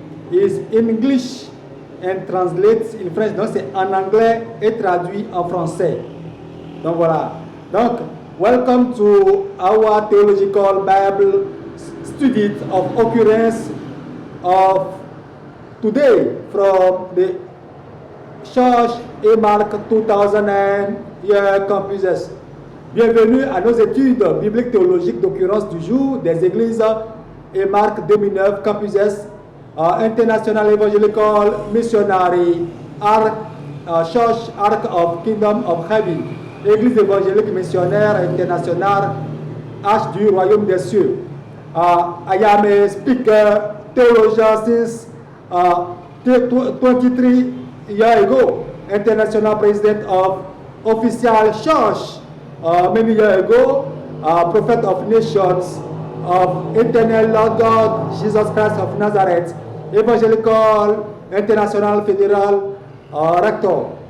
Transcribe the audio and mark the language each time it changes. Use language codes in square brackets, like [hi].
[en] Is in English and translates in French. [fr] Donc c'est en anglais et traduit en français. Donc voilà. [en] Donc welcome to our theological Bible study of occurrence of today from the Church EMARC 2000 Year Campuses. [fr] Bienvenue à nos études bibliques théologiques d'occurrence du jour des églises EMARC 2009 Campuses International Evangelical Missionary Church Ark of Kingdom of Heaven, Église évangélique missionnaire internationale Arche du Royaume des Cieux. [en] I am a speaker, theologian since 23 years ago, international president of Official Church many years ago, prophet of nations of eternal Lord God, Jesus Christ of Nazareth, evangelical, international, federal, rector,